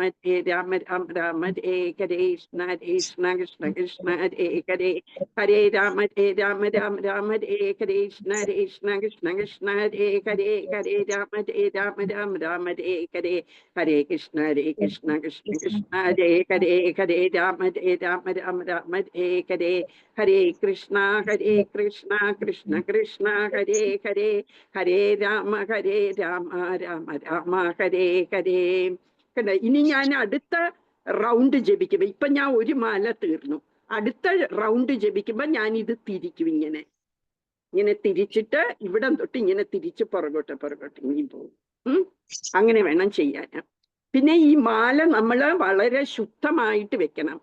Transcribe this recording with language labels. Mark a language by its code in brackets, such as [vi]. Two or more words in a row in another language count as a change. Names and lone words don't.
[sa] രാമ രാമ ഹരേ ഹരേ കൃഷ്ണ കൃഷ്ണ കൃഷ്ണ ഹരേ ഹരേ ഹരേ രാമ രാമ രാമ ഹരേ ഹരേ കൃഷ്ണ കൃഷ്ണ കൃഷ്ണ ഹരേ ഹരേ ഹരേ രാമ രാമ രാമ ഹരേ ഹരേ ഹരേ കൃഷ്ണ കൃഷ്ണ കൃഷ്ണ ഹരേ ഹരേ ഹരേ രാമ രാമ ഹരേ ഹരേ ഹരേ കൃഷ്ണ കൃഷ്ണ കൃഷ്ണ ഹരേ ഹരേ ഹരേ രാമ രാമ രാമ ഹരേ ഹരേ. [ml] കണ്ട, ഇനി ഞാൻ അടുത്ത റൗണ്ട് ജപിക്കുമ്പോ, ഇപ്പൊ ഞാൻ ഒരു മാല തീർന്നു, അടുത്ത റൗണ്ട് ജപിക്കുമ്പോ ഞാൻ ഇത് തിരിക്കും, ഇങ്ങനെ തിരിച്ചിട്ട് ഇവിടം തൊട്ട് ഇങ്ങനെ തിരിച്ച് പുറകോട്ട് ഇനിയും പോകും. അങ്ങനെ വേണം ചെയ്യാൻ. പിന്നെ ഈ മാല നമ്മള് വളരെ ശുദ്ധമായിട്ട് വെക്കണം.